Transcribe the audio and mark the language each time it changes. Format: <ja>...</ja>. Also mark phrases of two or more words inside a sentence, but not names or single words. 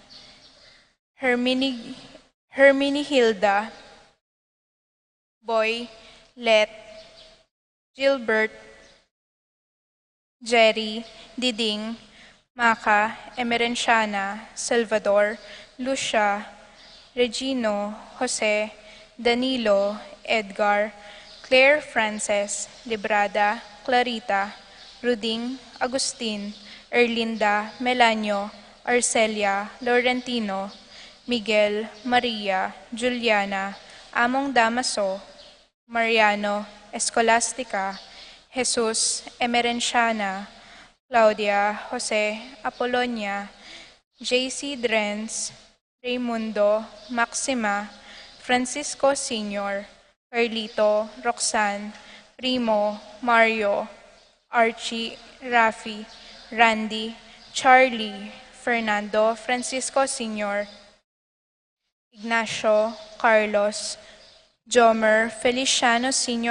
<en>Herminihilda, Boy, Let, Gilbert, Jerry, Diding, Maka, Emerenciana, Salvador, Lucia, Regino, Jose, Danilo, Edgar, Claire Frances, Librada, Clarita, Ruding, Agustin, Erlinda, Melanio, Arcelia, Laurentino, Miguel, Maria, Juliana, Among Damaso, Mariano, Escolastica, Jesus, Emerenciana, Claudia, Jose, Apolonia, JC Drenz, Raimundo, Maxima, Francisco Sr., Carlito, Roxanne, Primo, Mario, Archie, Rafi, Randy, Charlie, Fernando, Francisco Sr., Ignacio, Carlos, Jomer, Feliciano Sr.</en>